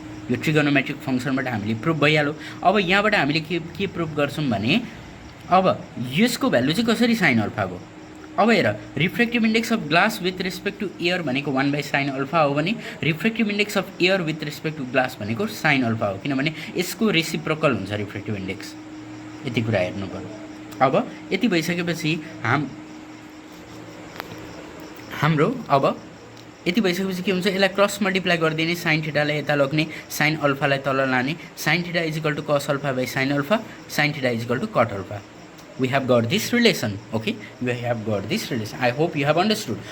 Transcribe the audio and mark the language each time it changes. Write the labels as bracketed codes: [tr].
[ne] यो ट्रिगोनोमेट्रिक फङ्सनबाट हामीले प्रुफ भइहाल्यो। अब यहाँबाट हामीले के प्रुफ गर्छौँ भने अब यसको भ्यालु चाहिँ कसरी साइन अल्फा भयो। अब हेर refractive index of glass with respect to air भनेको 1 बाई साइन अल्फा हो भने refractive index of air with respect to glass भनेको साइन अल्फा हो, किनभने यसको रेसिप्रोकल हुन्छ रिफ्र्याक्टिभ इन्डेक्स। यति कुरा हेर्नु पर्यो। अब यति भइसकेपछि हाम्रो अब यति भइसकेपछि के हुन्छ, यसलाई क्रस मल्टिप्लाई गरिदिने, साइन थीटालाई यता लग्ने, साइन अल्फालाई तल लाने, sine theta is equal to कस alpha by sine alpha, sine theta is equal to cut alpha. [en] We have got this relation, okay? We have got this relation. I hope you have understood.